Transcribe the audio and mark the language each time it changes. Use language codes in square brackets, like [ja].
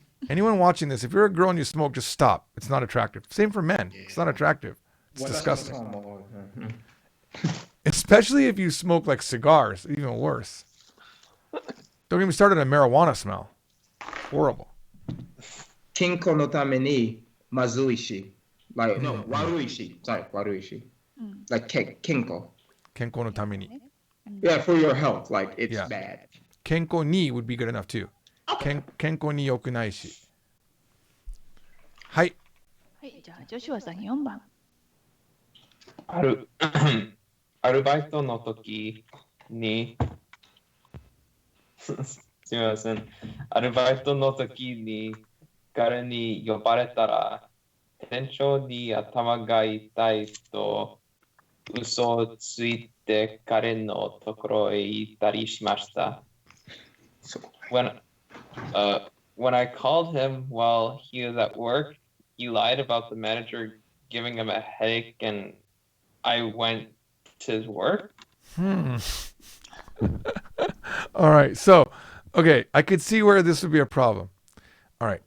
[en] Anyone watching this, if you're a girl and you smoke, just stop. It's not attractive. Same for men. It's not attractive. It's disgusting. Especially if you smoke like cigars, even worse. Don't get me started on marijuana smell. Horrible. [ja] 健康のためにまずいし。 [en] Like, no, [ja] 悪いし。 [en] Sorry, [ja] 悪いし。 [en] Like, [ja] 健康。健康のために。 [en] Yeah, for your health. Like, it's Yeah. bad. 健康に would be good enough too. [ja] 健康に良くないし。はい。はい、じゃあ、ジョシュアさん4番。アルバイトの時に、すみません。アルバイトの時に彼に呼ばれたら、店長に頭が痛いと嘘をついて彼のところへ行ったりしました。 [en] When I called him while he was at work, he lied about the manager giving him a headache, and I went to his work. All right. So, okay, I could see where this would be a problem. All right.